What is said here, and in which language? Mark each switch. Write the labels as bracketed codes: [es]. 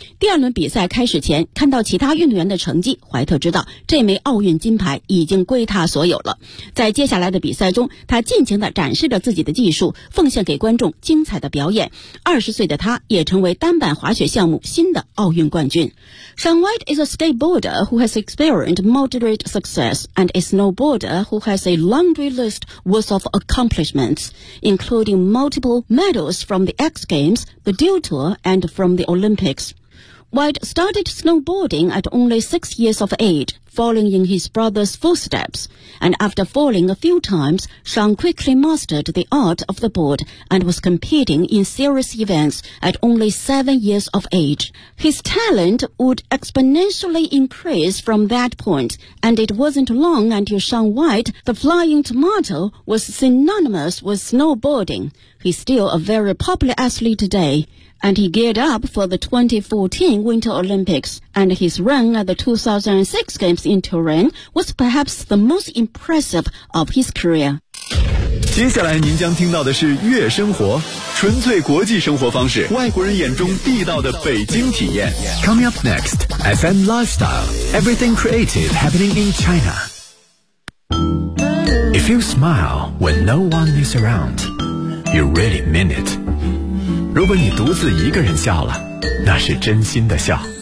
[zh] 第二轮比赛开始前，看到其他运动员的成绩，怀特知道这枚奥运金牌已经归他所有了。在接下来的比赛中，他尽情地展示着自己的技术，奉献给观众精彩的表演。 20岁的他也成为单板滑雪项目新的奥运冠军。 [en] Sean White is a skateboarder who has experienced moderate success and a snowboarder who has a laundry list worth of accomplishments, including multiple medals from the X Games, the Dew Tour, and from the Olympics. White started snowboarding at only 6 years of age,following in his brother's footsteps. And after falling a few times, Sean quickly mastered the art of the board and was competing in serious events at only 7 years of age. His talent would exponentially increase from that point, and it wasn't long until Sean White, the flying tomato, was synonymous with snowboarding. He's still a very popular athlete today. And he geared up for the 2014 Winter Olympics, and his run at the 2006 Games in Turin was perhaps the most impressive of his career. [zh] 接下来您将听到的是月生活，纯粹国际生活方式，外国人眼中地道的北京体验。 [en] Coming up next, FM Lifestyle, everything creative happening in China. If you smile when no one is around, you really mean it. [zh] 如果你独自一个人笑了，那是真心的笑。